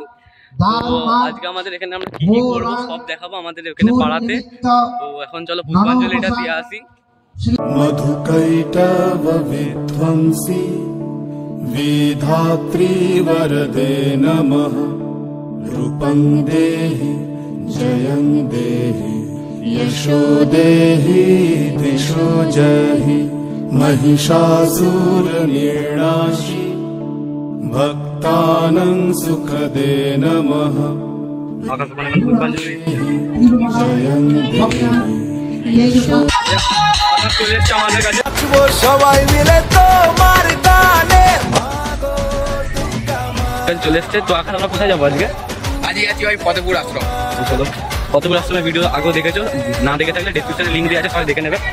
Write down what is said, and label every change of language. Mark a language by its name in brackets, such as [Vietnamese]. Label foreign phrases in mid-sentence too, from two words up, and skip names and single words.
[Bangla] তো আজকে আমাদের এখানে আমরা কি কি করবো সব দেখাবো আমাদের এখানে পাড়াতে। তো এখন চলো পুষ্পাঞ্জলিটা দিয়ে আসি। [Sanskrit] मधुकैटव विध्वंसी विधात्री वरदे नमः रूपं देहि जयं देहि यशो देहि दिशो जहि महिषासुर निर्णाशी भक्तानां सुखदे नमः जयं देहि [Bangla] সবাই মিলে তোমার গানে চলে এসছে। তো এখন আমরা কোথায় যাবো আজকে? আজকে আছি ওই ফতেপুর আশ্রম। ফতেপুর আশ্রমের ভিডিও আগেও দেখেছো, না দেখে থাকলে ডেসক্রিপশনে লিঙ্ক দিয়ে আছে, সবাই দেখে নেবে।